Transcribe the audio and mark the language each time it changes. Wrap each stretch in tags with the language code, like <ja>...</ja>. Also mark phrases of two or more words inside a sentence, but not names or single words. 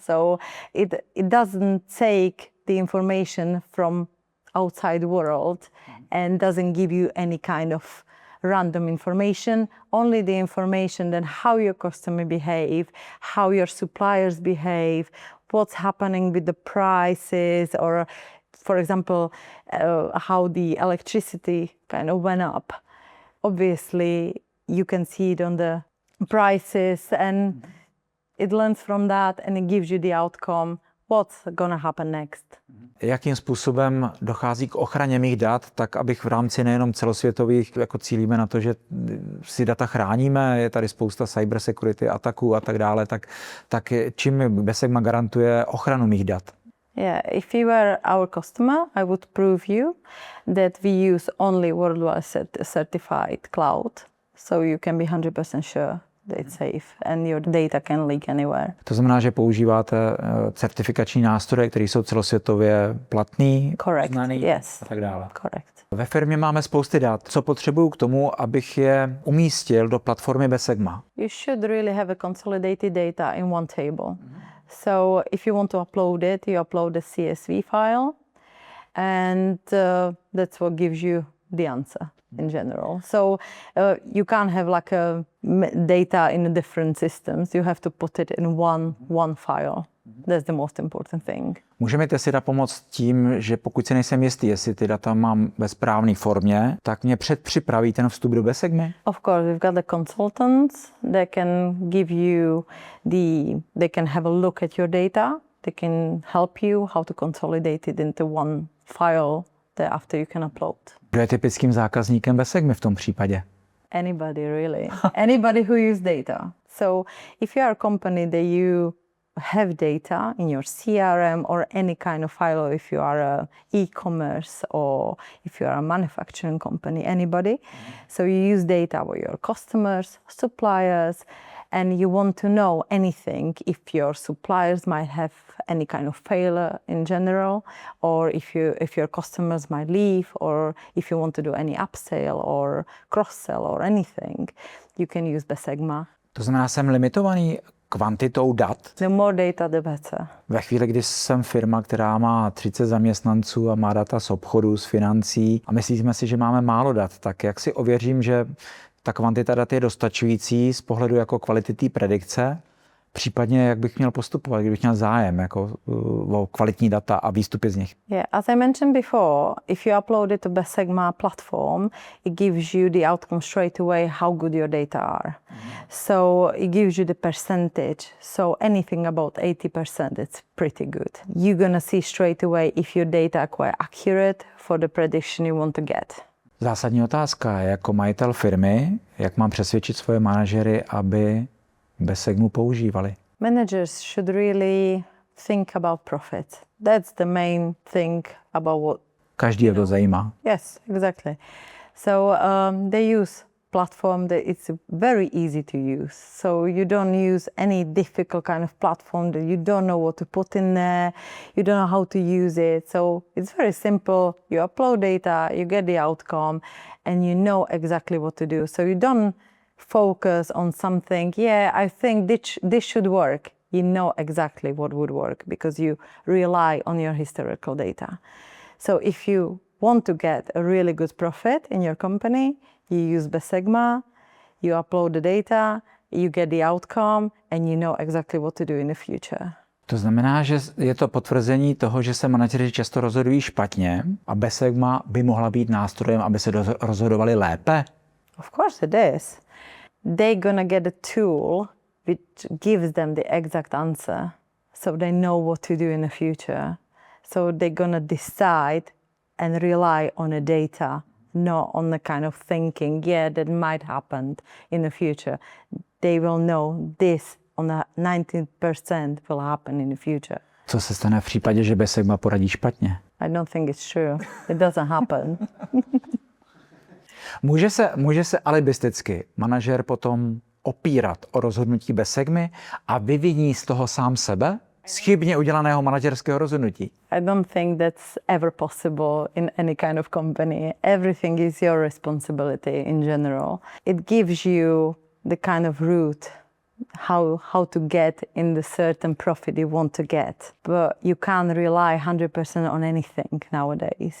<en>So it doesn't take the information from outside the world and doesn't give you any kind of random information, only the information that how your customer behave, how your suppliers behave, what's happening with the prices, or for example, how the electricity kind of went up. Obviously, you can see it on the prices and it learns from that and it gives you the outcome, what's going to happen next.</en> <cs>Jakým způsobem dochází k ochraně mých dat, tak abych v rámci nejenom celosvětových, jako cílíme na to, že si data chráníme, je tady spousta cybersecurity ataků a tak dále, tak čím mi Besegma garantuje ochranu mých dat?</cs> <en>Yeah, if you were our customer, I would prove you that we use only worldwide certified cloud, so you can be 100% sure that it's safe and your data can leak anywhere.</en> <cs>To znamená, že používáte certifikační nástroje, které jsou celosvětově platný, znaný yes. a tak dále. Correct. Ve firmě máme spousty dat. Co potřebuju k tomu, abych je umístil do platformy Besegma?</cs> <en>You should really have a consolidated data in one table. So if you want to upload it, you upload a CSV file and that's what gives you the answer in general. So you can't have like a data in different systems. You have to put it in one file. That's the most important thing.</en> <cs>Může mi Tesyda pomoct tím, že pokud si nejsem jistý, jestli ty data mám ve správné formě, tak mě předpřipraví ten vstup do Besegmy?</cs> <en>Of course, we've got the consultants. They can give you they can have a look at your data. They can help you how to consolidate it into one file that after you can upload.</en> <cs>Kdo je typickým zákazníkem Besegmy v tom případě?</cs> <en>Anybody really. Anybody who use data. So if you are a company that you have data in your CRM or any kind of file, or if you are a e-commerce or if you are a manufacturing company, anybody. So you use data with your customers, suppliers, and you want to know anything if your suppliers might have any kind of failure in general, or if your customers might leave, or if you want to do any upsell or cross-sell or anything, you can use Besegma.</en> <cs>To znamená, jsem limitovaný kvantitou dat.</cs> <en>The more data, the better.</en> <cs>Ve chvíli, kdy jsem firma, která má 30 zaměstnanců a má data z obchodu, z financí a myslíme si, že máme málo dat, tak jak si ověřím, že ta kvantita dat je dostačující z pohledu jako kvality té predikce, případně jak bych měl postupovat, kdybych měl zájem jako o kvalitní data a výstupy z nich.</cs> <en>Yeah, as I mentioned before, if you upload it to Besegma platform, it gives you the outcome straight away how good your data are. So it gives you the percentage. So anything about 80%, it's pretty good. You're gonna see straight away if your data are quite accurate for the prediction you want to get.</en> <cs>Zásadní otázka je jako majitel firmy, jak mám přesvědčit svoje manažery, aby Besegmu používali.</cs> <en>Managers should really think about profit. That's the main thing about what</en> <cs>Každý to zajímá.</cs> <en>Yes, exactly. So they use platform that it's very easy to use. So you don't use any difficult kind of platform that you don't know what to put in there, you don't know how to use it. So it's very simple. You upload data, you get the outcome, and you know exactly what to do. So you don't focus on something, I think this should work. You know exactly what would work because you rely on your historical data. So if you want to get a really good profit in your company, you use Besegma, you upload the data, you get the outcome, and you know exactly what to do in the future.</en> <cs>To znamená, že je to potvrzení toho, že se manažeři často rozhodují špatně a Besegma by mohla být nástrojem, aby se rozhodovali lépe?</cs> <en>Of course it is. They're gonna get a tool which gives them the exact answer, so they know what to do in the future. So they're gonna decide and rely on the data, not on the kind of thinking, that might happen in the future. they will know this on a 90% will happen in the future.</en> <cs>Co se stane v případě, že Besegma poradí špatně?</cs> <en>I don't think it's true. It doesn't happen.</en> <cs>Může se alibisticky manažer potom opírat o rozhodnutí Besegmy a vyviní z toho sám sebe z chybně udělaného manažerského rozhodnutí?</cs> <en>I don't think that's ever possible in any kind of company. Everything is your responsibility in general. It gives you the kind of route how to get in the certain profit you want to get. But you can't rely 100% on anything nowadays.</en>